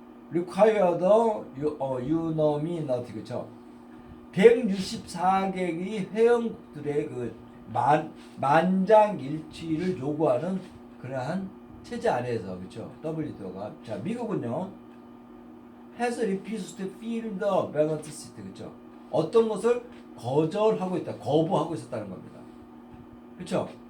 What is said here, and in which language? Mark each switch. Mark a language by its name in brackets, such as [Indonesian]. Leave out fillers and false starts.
[English] require the unanimity, [Korean] 그렇죠? 164개의 회원국들의 그 만장일치를 요구하는 그러한 체제 아래에서, 그렇죠? WTO가. 자, 미국은요, [English] has refused to fill the vacant seat, [Korean] 그렇죠? 어떤 것을 거절하고 있다, 거부하고 있었다는 겁니다. 그렇죠?